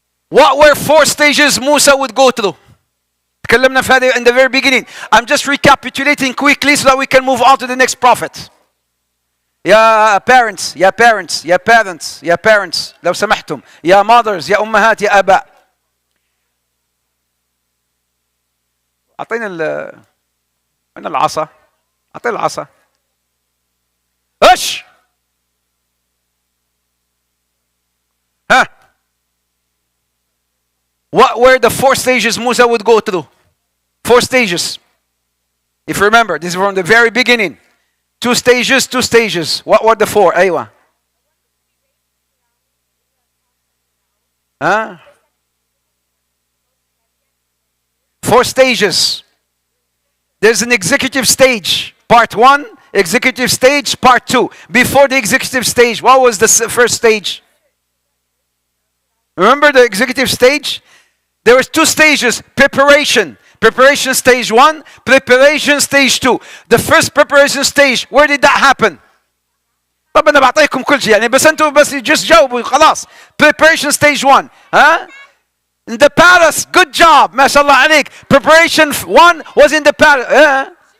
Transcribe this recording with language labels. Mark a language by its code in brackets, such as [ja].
[en] What were 4 stages Musa would go through? [ar] تكلمنا في هذا [en] in the very beginning. I'm just recapitulating quickly so that we can move on to the next prophet. [ar] يا parents يا parents يا parents يا parents لو سمحتم، يا mothers يا أمهات يا آباء. أعطينا من العصا، أعطينا العصا. ايش؟ ها؟ [en] What were the 4 stages Musa would go through? 4 stages. If you remember, this is from the very beginning. 2 stages, 2 stages. What were the 4? أيوة. Huh? 4 stages. There's an executive stage. Part 1, executive stage, part 2. Before the executive stage, what was the first stage? Remember the executive stage? There was 2 stages. Preparation. Preparation stage 1, preparation stage 2. The first preparation stage, where did that happen? [ar] طب أنا بعطيكم كل شيء يعني بس أنتوا بس just جاوبوا خلاص. [en] Preparation stage 1. Huh? In the palace. Good job. [ar] ما شاء الله عليك. [en] Preparation 1 was in the palace.